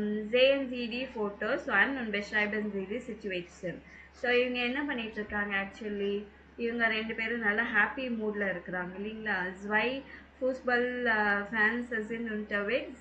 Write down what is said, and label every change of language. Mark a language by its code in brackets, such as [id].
[de] sehen Sie die Fotos an und beschreiben Sie die Situation. [ta] So இவங்க என்ன பண்ணிட்டு இருக்காங்க? ஆக்சுவலி இவங்க ரெண்டு பேரும் நல்லா ஹாப்பி மூட்ல இருக்கிறாங்க இல்லைங்களா? [de] zwei Fußball Fans sind unterwegs.